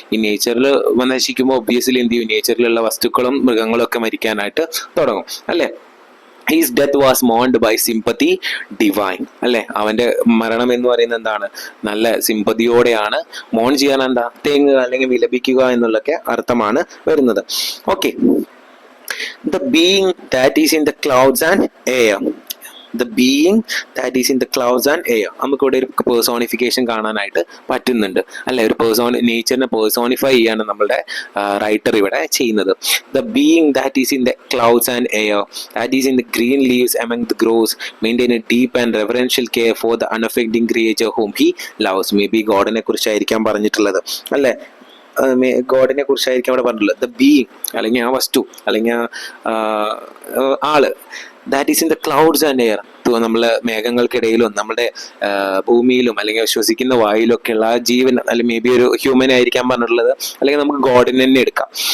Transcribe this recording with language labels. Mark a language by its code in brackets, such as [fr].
[ml] ഈ നേച്ചറിൽ നശിക്കുമ്പോൾ ഒബ്വിയസ്ലി എന്ത് ചെയ്യും, നേച്ചറിലുള്ള വസ്തുക്കളും മൃഗങ്ങളും ഒക്കെ മരിക്കാനായിട്ട് തുടങ്ങും അല്ലെ. [en] His death was mourned by sympathy divine അല്ലെ. [ml] അവന്റെ മരണം എന്ന് പറയുന്നത് എന്താണ്, നല്ല സിമ്പതിയോടെയാണ്. മോൺ ചെയ്യാൻ എന്താ, തേങ്ങുക അല്ലെങ്കിൽ വിലപിക്കുക എന്നുള്ളൊക്കെ അർത്ഥമാണ് വരുന്നത്. Okay. [en] The being that is in the clouds and air. The being that is in the clouds and air. [ml] നമുക്കിവിടെ ഒരു പേഴ്സോണിഫിക്കേഷൻ കാണാനായിട്ട് പറ്റുന്നുണ്ട് അല്ലെ. ഒരു നേച്ചറിനെ പേഴ്സോണിഫൈ ചെയ്യാണ് നമ്മളുടെ റൈറ്റർ ഇവിടെ ചെയ്യുന്നത്. [en] The being that is in the clouds and air, that is in the green leaves among the groves, maintain a deep and reverential care for the unaffecting creature whom he loves. [ml] May be ഗോഡിനെ കുറിച്ചായിരിക്കാം പറഞ്ഞിട്ടുള്ളത് അല്ലെ. ഗോഡിനെ കുറിച്ചായിരിക്കും അവിടെ പറഞ്ഞിട്ടുള്ളത്. [en] the being [ml] അല്ലെങ്കിൽ ആ വസ്തു അല്ലെങ്കിൽ ആ ആള്, [en] That is in the clouds and air. [ml] നമ്മളെ മേഘങ്ങൾക്കിടയിലും നമ്മുടെ ഭൂമിയിലും അല്ലെങ്കിൽ ശ്വസിക്കുന്ന വായുവിലൊക്കെയുള്ള ആ ജീവൻ, അല്ലെങ്കിൽ മേ ബി ഒരു ഹ്യൂമൻ ആയിരിക്കാൻ പറഞ്ഞിട്ടുള്ളത്, അല്ലെങ്കിൽ നമുക്ക് ഗോഡിനെ തന്നെ എടുക്കാം.